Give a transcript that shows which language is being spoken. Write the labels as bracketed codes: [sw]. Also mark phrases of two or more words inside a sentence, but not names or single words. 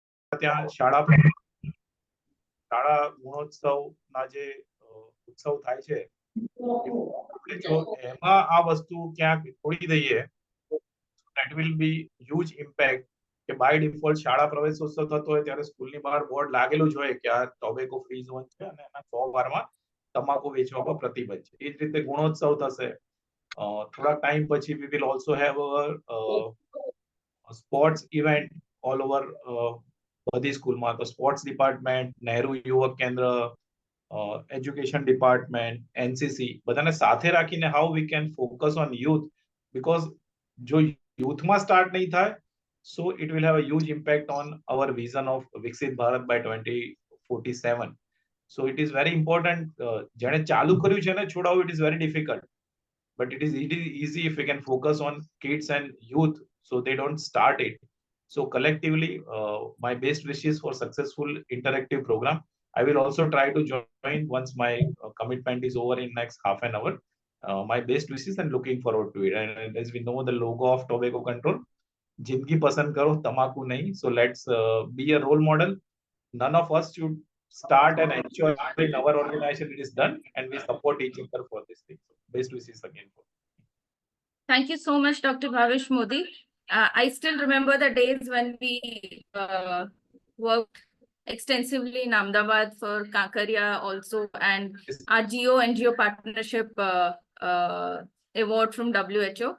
[gu] ત્યાં શાળા ગુણોત્સવના જે ઉત્સવ થાય છે જો એમાં આ વસ્તુ ક્યાંક છોડી દઈએ [en] that will be huge impact [gu] કે [en] by default [gu] શાળા પ્રવેશોત્સવ થતો હોય ત્યારે સ્કૂલની બહાર બોર્ડ લાગેલું જ હોય કે આ [en] tobacco free zone [gu] છે અને એના 100 બારમાં તમાકુ વેચવા પર પ્રતિબંધ છે. એ જ રીતે ગુણોત્સવ થશે. થોડા ટાઈમ પછી [en] we will also have a sports event all over [gu] બધી સ્કૂલમાં. તો સ્પોર્ટ્સ ડિપાર્ટમેન્ટ, નહેરુ યુવક કેન્દ્ર, એજ્યુકેશન ડિપાર્ટમેન્ટ, એનસીસી બધાને સાથે રાખીને [en] how we can focus on youth because [gu] જો youthમાં સ્ટાર્ટ નહીં થાય [en] so it will have a huge impact on our vision of Viksit Bharat by 2047. So it is very important. [gu] જેણે ચાલુ કર્યું છે ને છોડાવવું [en] it is very difficult. But it is easy if we can focus on kids and youth so they don't start it. So collectively, my best wishes for successful interactive program. I will also try to join once my commitment is over in next half an hour. My best wishes and looking forward to it. And as we know, the logo of tobacco control, [hi] जिंदगी पसंद करो तमाकू नहीं. [en] So let's be a role model. None of us should start and ensure in our organization it is done, and we support each other for this thing. So best wishes again. Thank you so much, Dr. Bhavesh Modi. I still remember the days when we worked extensively in Ahmedabad for Kankaria also, and our GO-NGO partnership award from WHO.